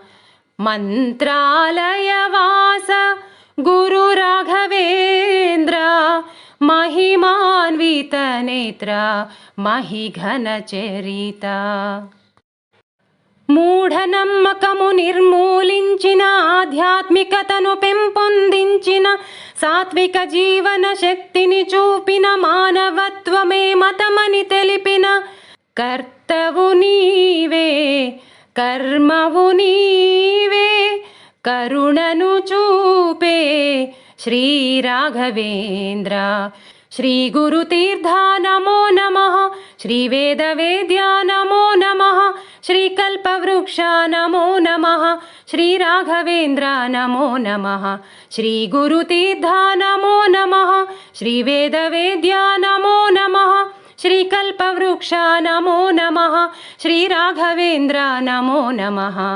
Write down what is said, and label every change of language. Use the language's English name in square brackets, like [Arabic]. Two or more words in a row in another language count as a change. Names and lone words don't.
[Sanskrit] मंत्रालयवास गुरु राघवेंद्र महिमान्वित नेत्र महिघन चरिता [Telugu] మూఢనమ్మకము నిర్మూలించిన ఆధ్యాత్మికతను పెంపొందించిన సాత్విక జీవన శక్తిని చూపిన మానవత్వమే మతమని తెలిపిన కర్తవు నీవే కర్మవు నీవే కరుణను చూపే శ్రీ [Sanskrit] రాఘవేంద్ర श्री गुरुतीर्था नमो नमः श्री वेदवेद्या नमो नमः श्री कल्पवृक्ष नमो नमः श्री राघवेंद्र नमो नमः श्री गुरुतीर्था नमो नमः श्री वेदवेद्या नमो नमः श्री कल्पवृक्ष नमो नमः श्री राघवेंद्र नमो नमः